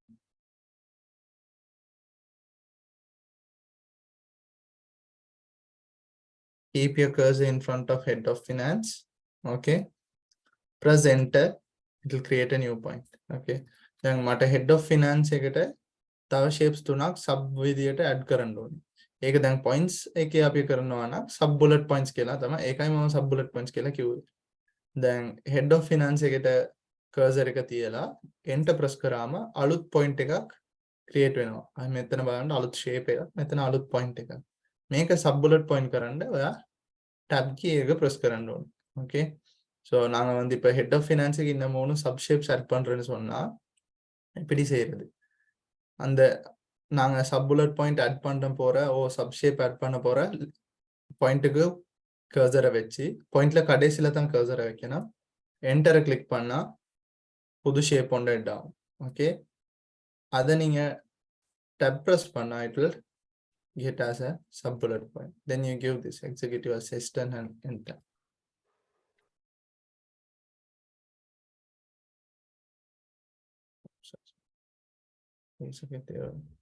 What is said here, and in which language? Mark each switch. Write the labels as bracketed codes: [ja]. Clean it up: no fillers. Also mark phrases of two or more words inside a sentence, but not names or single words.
[en] Keep your cursor in front of head of finance. Okay. Press enter. It will create a new point. Okay. Then [si] mata [en] head of finance [si] ekata තව shapes තුනක් sub විදියට add කරන්න ඕනේ. ඒක දැන් points එකේ අපි කරනවා නම් [en] sub bullet points [si] කියලා තමයි. ඒකයි මම [en] sub bullet points [si] කියලා කිව්වේ. දැන් [en] head of finance [si] එකට cursor එක තියලා [en] enter press [si] කරාම අලුත් point එකක් create වෙනවා. මෙතන බලන්න අලුත් shape එකක්. මෙතන අලුත් point එකක්. මේක [en] sub bullet point [si] කරන්න ඔයා [en] tab key [si] එක press කරන්න ඕනේ. [en] Okay. [ta] So நாங்க வந்து இப்ப [en] head of finance [ta] க்கு இந்த மூணு [en] sub shapes add [ta] பண்றேன்னு சொன்னா எப்படி செய்யறது? அந்த நாங்க [en] sub bullet point add [ta] பண்ண போற [en] sub shape add [ta] பண்ண போற பாயிண்ட்டுக்கு கர்சரை வச்சு பாயிண்ட்ல கடைசியில தான் கர்சரை வைக்கணும். என்டரை கிளிக் பண்ணா புது ஷேப் ஒன்று ஹெட் ஆகும். [en] ஓகே, [ta] அதை நீங்க [en] tab press பண்ணா it will get as a sub bullet point. Then you give this executive assistant and enter. Executive.